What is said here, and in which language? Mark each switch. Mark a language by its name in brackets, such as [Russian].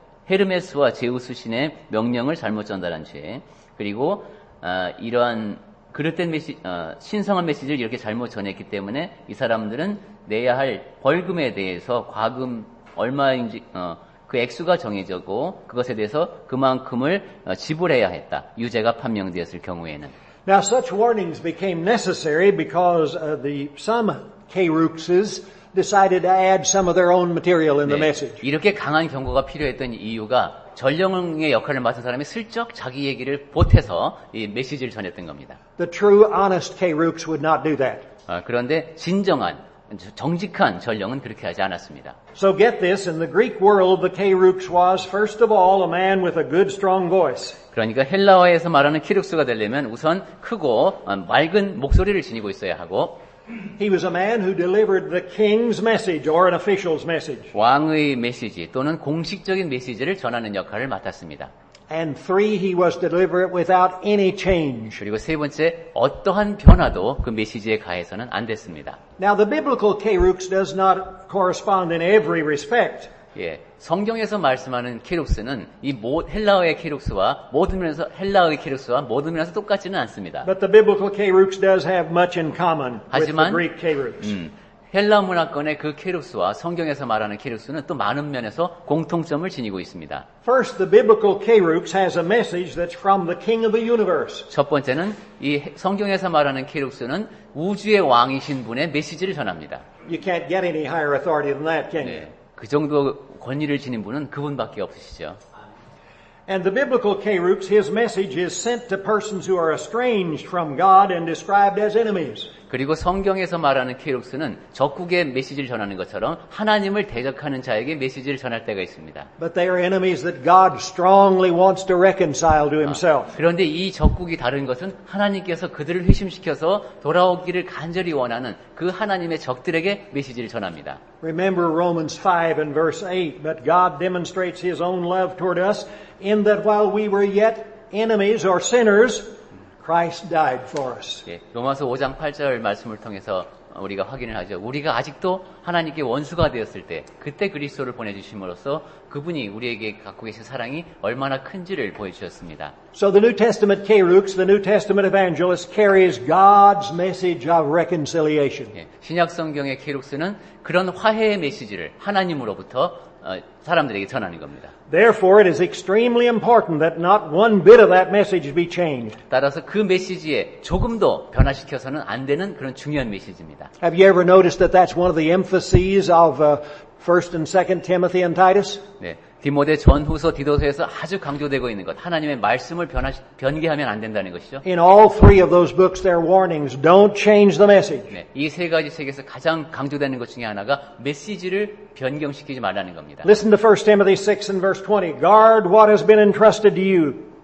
[Korean] 헤르메스와 제우스 신의 명령을 잘못 전달한 죄, 그리고 이러한 그릇된 신성한 메시지를 이렇게 잘못 전했기 때문에 이 사람들은 내야 할 벌금에 대해서 과금 얼마인지 그 액수가 정해졌고 그것에 대해서 그만큼을 지불해야 했다. 유죄가 판명되었을 경우에는. [English] Now such warnings became necessary because some keruxes decided to add some of their own material in the message. [Korean] 이렇게 강한 경고가 필요했던 이유가 전령의 역할을 맡은 사람이 슬쩍 자기 얘기를 보태서 이 메시지를 전했던 겁니다. [English] The true honest kerux would not do that. [Korean] 그런데 진정한 정직한 전령은 그렇게 하지 않았습니다. [English] So get this, in the Greek world, the kerux was, first of all, a man with a good, strong voice. [Korean] 그러니까 헬라어에서 말하는 키룩스가 되려면 우선 크고 맑은 목소리를 지니고 있어야 하고 [English] He was a man who delivered the king's message or an official's message. [Korean] 왕의 메시지 또는 공식적인 메시지를 전하는 역할을 맡았습니다. [English] And three, he was to deliver it without any change. [Korean] 그리고 세 번째, 어떠한 변화도 그 메시지에 가해서는 안 됐습니다. [English] Now, the biblical kerux does not correspond in every respect. [Korean] 예, 성경에서 말씀하는 키룩스는 이 헬라어의 키룩스와 모든 면에서 헬라어의 키룩스와 모든 면에서 똑같지는 않습니다. [English] But the biblical kerux does have much in common with the [Korean] 하지만 [English] Greek kerux. [Korean] 헬라 문화권의 그 키룩스와 성경에서 말하는 키룩스는 또 많은 면에서 공통점을 지니고 있습니다. [English] First, the biblical kerux has a message that's from the King of the universe. [Korean] 첫 번째는 이 성경에서 말하는 키룩스는 우주의 왕이신 분의 메시지를 전합니다. [English] You can't get any higher authority than that, can you? [Korean] 네, 그 정도 권위를 지닌 분은 그분밖에 없으시죠. [English] And the biblical kerux, his message is sent to persons who are estranged from God and described as enemies. [Korean] 그리고 성경에서 말하는 케이룩스는 적국의 메시지를 전하는 것처럼 하나님을 대적하는 자에게 메시지를 전할 때가 있습니다. [English] But they are enemies that God strongly wants to reconcile to himself. [Korean] 그런데 이 적국이 다른 것은 하나님께서 그들을 회심시켜서 돌아오기를 간절히 원하는 그 하나님의 적들에게 메시지를 전합니다. [English] Remember Romans 5 and verse 8, but God demonstrates his own love toward us in that while we were yet enemies or sinners, Christ died for us. [Korean] 예, 로마서 5장 8절 말씀을 통해서 우리가 확인을 하죠. 우리가 아직도 하나님께 원수가 되었을 때 그때 그리스도를 보내주심으로써 그분이 우리에게 갖고 계신 사랑이 얼마나 큰지를 보여주셨습니다. [English] So the New Testament Keruks, the New Testament Evangelists, carries God's message of reconciliation. [Korean] 예, 신약 성경의 케룩스는 그런 화해의 메시지를 하나님으로부터 사람들에게 전하는 겁니다. [English] Therefore, it is extremely important that not one bit of that message be changed. [Korean] 따라서 그 메시지에 조금도 변화시켜서는 안 되는 그런 중요한 메시지입니다. [English] Have you ever noticed that that's one of the emphases of 1st and 2nd Timothy and Titus? [Korean] 네, 디모데 전후서 디도서에서 아주 강조되고 있는 것, 하나님의 말씀을 변개하면 안 된다는 것이죠. [English] In all three of those books, there are warnings. Don't change the message. [Korean] 네, 이 세 가지 책에서 가장 강조되는 것 중에 하나가 메시지를 변경시키지 말라는 겁니다. [English] Listen to 1 Timothy 6 and verse 20. Guard what has been entrusted to you.